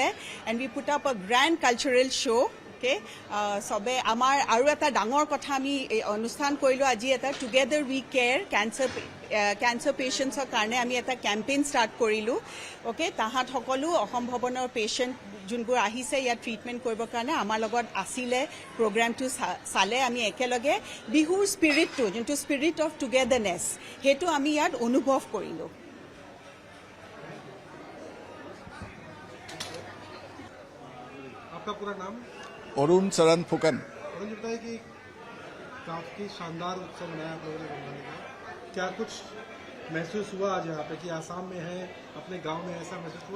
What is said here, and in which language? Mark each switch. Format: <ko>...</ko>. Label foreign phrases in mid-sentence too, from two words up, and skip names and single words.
<en>And we put up a grand cultural show'.</en> <as>চবে আমাৰ আৰু এটা ডাঙৰ কথা আমি অনুষ্ঠান কৰিলোঁ আজি, এটা টুগেডাৰ উই কেয়াৰ কেঞ্চাৰ পেচেণ্টছৰ কাৰণে আমি এটা কেম্পেইন ষ্টাৰ্ট কৰিলোঁ। তাহাঁত সকলো অসম ভৱনৰ পেচেণ্ট যোনবোৰ আহিছে ইয়াত ট্ৰিটমেণ্ট কৰিবৰ কাৰণে আমাৰ লগত আছিলে, প্ৰগ্ৰামটো চালে। আমি একেলগে বিহুৰ স্পিৰিটটো, যোনটো</as> <en>spirit of togetherness,</en> <as>সেইটো আমি ইয়াত অনুভৱ কৰিলোঁ।</as> <hi>आपका पूरा नाम? अरुण चरण फुकन। अरुण जी बताइए कि काफी शानदार उत्सव मनाया आप लोगों ने बंगाली का, क्या कुछ महसूस हुआ आज यहाँ पे कि आसाम में है, अपने गांव में ऐसा महसूस हुआ?</hi>